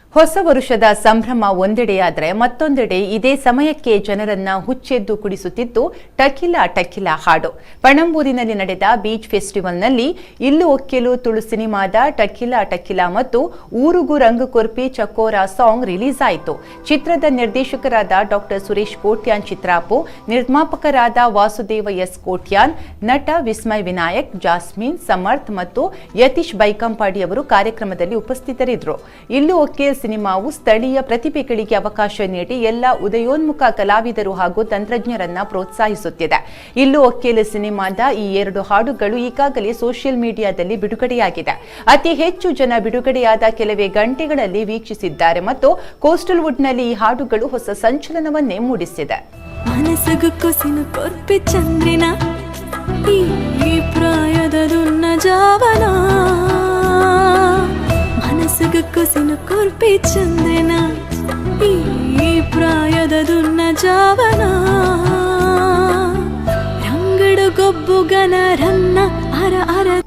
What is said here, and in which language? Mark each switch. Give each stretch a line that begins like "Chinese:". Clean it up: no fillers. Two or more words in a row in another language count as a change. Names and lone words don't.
Kannada: ಹೊಸ ವರುಷದ ಸಂಭ್ರಮ ಒಂದೆಡೆಯಾದರೆ ಮತ್ತೊಂದೆಡೆ ಇದೇ ಸಮಯಕ್ಕೆ ಜನರನ್ನ ಹುಚ್ಚೆದ್ದು ಕುಡಿಸುತ್ತಿದ್ದು ಟಕಿಲಾ ಟಕಿಲಾ ಹಾಡು. ಪಣಂಬೂರಿನಲ್ಲಿ ನಡೆದ
English: beach festivalನಲ್ಲಿ
Kannada: ಇಲ್ಲು ಒಕ್ಕೆಲು ತುಳು ಸಿನಿಮಾದ ಟಕಿಲಾ ಟಕಿಲಾ ಮತ್ತು ಊರುಗು ರಂಗು ಕೊರ್ಪಿ ಚಕೋರ
English: song release
Kannada: ಆಯಿತು. ಚಿತ್ರದ ನಿರ್ದೇಶಕರಾದ ಡಾ ಸುರೇಶ್ ಕೋಟ್ಯಾನ್ ಚಿತ್ರಾಪು, ನಿರ್ಮಾಪಕರಾದ ವಾಸುದೇವ ಎಸ್ ಕೋಟ್ಯಾನ್, ನಟ ವಿಸ್ಮಯ್ ವಿನಾಯಕ್, ಜಾಸ್ಮಿನ್, ಸಮರ್ಥ್ ಮತ್ತು ಯತೀಶ್ ಬೈಕಂಪಾಡಿ ಅವರು ಕಾರ್ಯಕ್ರಮದಲ್ಲಿ ಉಪಸ್ಥಿತರಿದ್ದರು. ಇಲ್ಲು ಒಕ್ಕೆಲ್ ಸಿನಿಮಾವು ಸ್ಥಳೀಯ ಪ್ರತಿಭೆಗಳಿಗೆ ಅವಕಾಶ ನೀಡಿ ಎಲ್ಲ ಉದಯೋನ್ಮುಖ ಕಲಾವಿದರು ಹಾಗೂ ತಂತ್ರಜ್ಞರನ್ನ ಪ್ರೋತ್ಸಾಹಿಸುತ್ತಿದೆ. ಇಲ್ಲು ಒಕ್ಕೇಲು ಸಿನಿಮಾದ ಈ 2 ಹಾಡುಗಳು ಈಗಾಗಲೇ
English: social mediaದಲ್ಲಿ
Kannada: ಬಿಡುಗಡೆಯಾಗಿದೆ. ಅತಿ ಹೆಚ್ಚು ಜನ ಬಿಡುಗಡೆಯಾದ ಕೆಲವೇ ಗಂಟೆಗಳಲ್ಲಿ ವೀಕ್ಷಿಸಿದ್ದಾರೆ ಮತ್ತು ಕೋಸ್ಟಲ್ ವುಡ್ನಲ್ಲಿ ಈ ಹಾಡುಗಳು ಹೊಸ ಸಂಚಲನವನ್ನೇ ಮೂಡಿಸಿದೆ.
Tulu: ಕುಸಿನ ಕೊರ್ಪಿ ಚಂದ್ರನ ಈ ಪ್ರಾಯದ ದುನ್ನ ಜಾವನ ರಂಗಡು ಗೊಬ್ಬು ಗನರನ್ನ ಅರ ಅರ